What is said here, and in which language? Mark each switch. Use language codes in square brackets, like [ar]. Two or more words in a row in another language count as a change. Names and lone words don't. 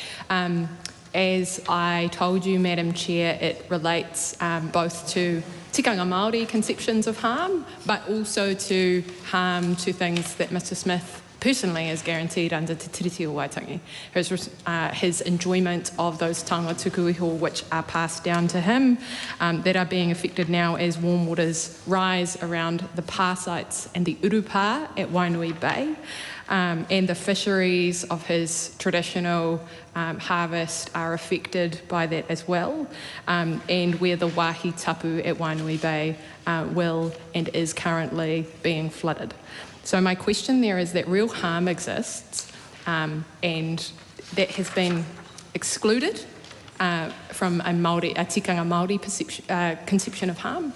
[en] As I told you, Madam Chair, it relates both to [mi] tikanga Māori [en] conceptions of harm, but also to harm to things that Mr Smith personally is guaranteed under Te Tiriti o Waitangi. His enjoyment of those [mi] taonga tuku iho [en] which are passed down to him that are being affected now as warm waters rise around the pā sites and the urupā at Wainui Bay. And the fisheries of his traditional harvest are affected by that as well, and where the [mi] wāhi tapu [en] at Wainui Bay will and is currently being flooded. So my question there is that real harm exists, and that has been excluded from a [mi] tikanga Māori [en] conception of harm.